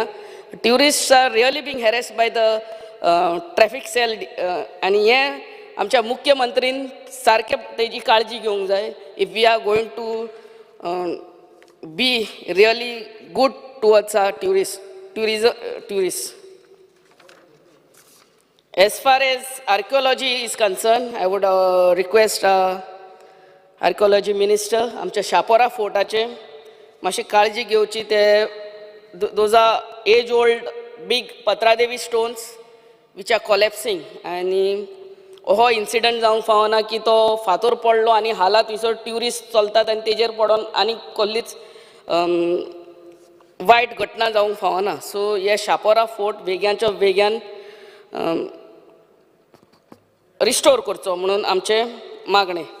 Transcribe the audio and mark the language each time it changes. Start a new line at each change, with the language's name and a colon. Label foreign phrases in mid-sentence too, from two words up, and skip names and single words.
English: Tourists are really being harassed by the traffic cell.
Konkani: आनी हे आमच्या मुख्यमंत्रीन सारके तेजी काळजी घेवंक जाय.
English: If we are going to be really good towards our tourists. As far as archaeology is concerned, I would request archaeology minister
Konkani: आमच्या शापोरा फोर्टाचे मातशी काळजी घेवची.
English: ते those are age old big पत्रादेवी stones which are collapsing.
Konkani: आनी हो इन्सिडंट जावंक फावना की तो फातर पडलो आनी हालात थंयसर ट्युरिस्ट चलतात आनी तेजेर पडोन आनी कसलीच वायट घटना जावंक फावना. सो हे शापोरा फोर्ट बेग्याच्या बेग्यान रिस्टोर करचो म्हणून आमचें मागणें.